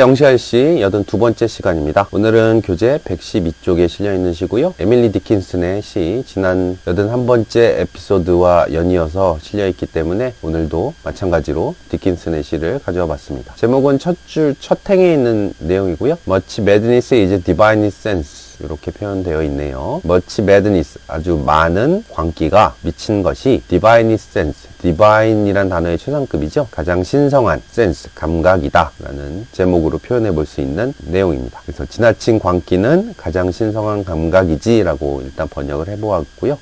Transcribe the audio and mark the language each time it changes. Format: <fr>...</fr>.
<ko>영시할씨 82번째 시간입니다. 오늘은 교재 112쪽에 실려있는 시고요. 에밀리 디킨슨의 시 지난 81번째 에피소드와 연이어서 실려있기 때문에 오늘도 마찬가지로 디킨슨의 시를 가져와 봤습니다. 제목은 첫 줄 첫 행에 있는 내용이고요.</ko> <en>Much madness is divine sense</en> <ko>이렇게 표현되어 있네요.</ko> <en>Much madness,</en> <ko>아주 많은 광기가 미친 것이</ko> <en>divine sense,</en> <ko>divine이란 단어의 최상급이죠. 가장 신성한 sense, 감각이다 라는 제목으로 표현해 볼 수 있는 내용입니다. 그래서 지나친 광기는 가장 신성한 감각이지 라고 일단 번역을 해보았고요.</ko>